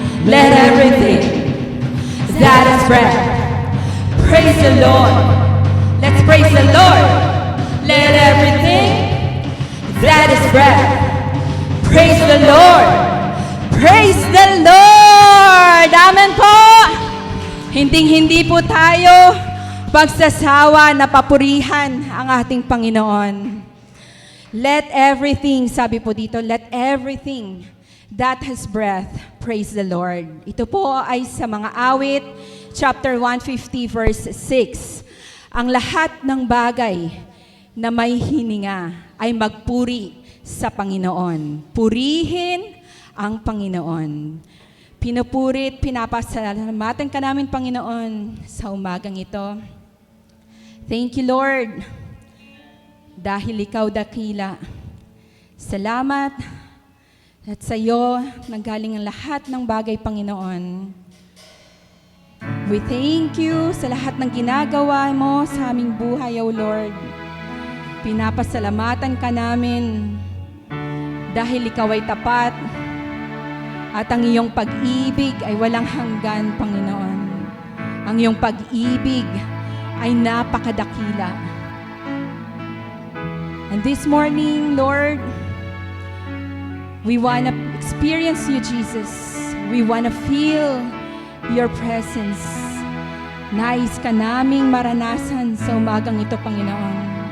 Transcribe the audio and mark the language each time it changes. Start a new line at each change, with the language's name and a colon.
English: Let everything that is breath praise the Lord. Let's praise the Lord. Let everything that is breath praise the Lord. Praise the Lord. Amen po.
Filipino: Hindi po tayo pagsasawa na papurihan ang ating Panginoon.
English: Let everything,
Filipino: sabi po dito,
English: let everything that has breath, praise the Lord.
Filipino: Ito po ay sa mga awit, chapter 150, verse 6. Ang lahat ng bagay na may hininga ay magpuri sa Panginoon. Purihin ang Panginoon. Pinupurit, pinapasalamatan ka namin, Panginoon, sa umagang ito.
English: Thank you,
Filipino: Lord, dahil ikaw dakila. Salamat. At sa iyo, nanggaling ang lahat ng bagay, Panginoon.
English: We thank you
Filipino: sa lahat ng ginagawa mo sa aming buhay, O Lord. Pinapasalamatan ka namin dahil ikaw ay tapat at ang iyong pag-ibig ay walang hanggan, Panginoon. Ang iyong pag-ibig ay napakadakila.
English: And this morning, Lord, we want to experience you, Jesus. We want to feel your presence.
Filipino: Nais ka naming maranasan sa umagang ito, Panginoon.